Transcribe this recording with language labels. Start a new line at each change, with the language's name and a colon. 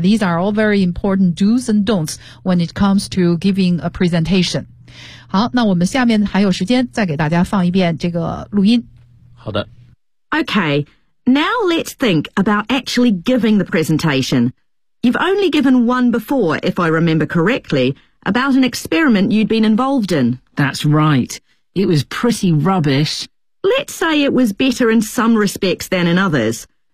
English: These are all very important do's and don'ts when it comes to giving a presentation.
Chinese: 好，那我们下面还有时间再给大家放一遍这个录音。好的。
English: Okay. Now let's think about actually giving the presentation. You've only given one before, if I remember correctly, about an experiment you'd been involved in. That's right. It was pretty rubbish. Let's say it was better in some respects than in others.